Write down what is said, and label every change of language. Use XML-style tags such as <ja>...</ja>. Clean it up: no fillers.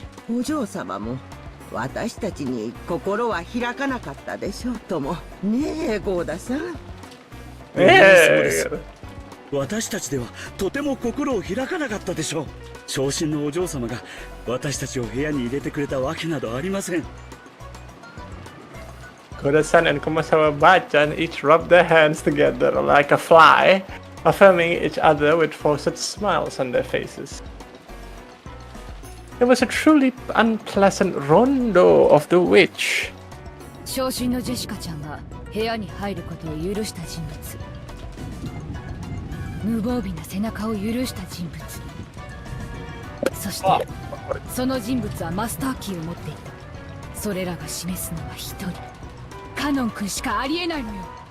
<ja>お嬢様も私たちに心は開かなかったでしょうとも。ねえ、ゴーダさん。そうです。私たちではとても心を開かなかったでしょう。長身のお嬢様が私たちを部屋に入れてくれたわけなどありません。</ja> <en>Koda-san and Kumasawa-bachan each rubbed their hands together like a fly, affirming each other with forced smiles on their faces. It was a truly unpleasant rondo of the witch.</en> <ja>昇進のジェシカちゃんが部屋に入ることを許した人物、無防備な背中を許した人物、そしてその人物はマスターキーを持っていた。それらが示すのは一人、カノン君しかありえないのよ。</ja>